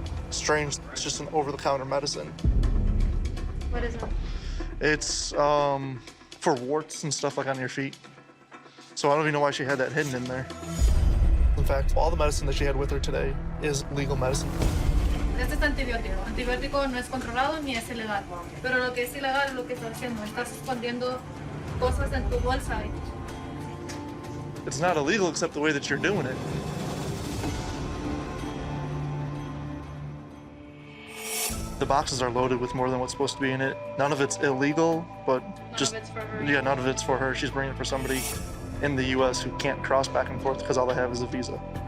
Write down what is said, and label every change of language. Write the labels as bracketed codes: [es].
[en] Strange, it's just an over-the-counter medicine. What is it? It's for warts and stuff like on your feet. So I don't even know why she had that hidden in there. In fact, all the medicine that she had with her today is legal medicine. [es] Este es antibiótico. Antibiótico no es controlado ni es ilegal. Pero lo que es ilegal es lo que estás haciendo. Estás escondiendo cosas en tu bolsa. [en] It's not illegal except the way that you're doing it. The boxes are loaded with more than what's supposed to be in it. None of it's illegal, but none of it's for her. She's bringing it for somebody in the U.S. who can't cross back and forth because all they have is a visa.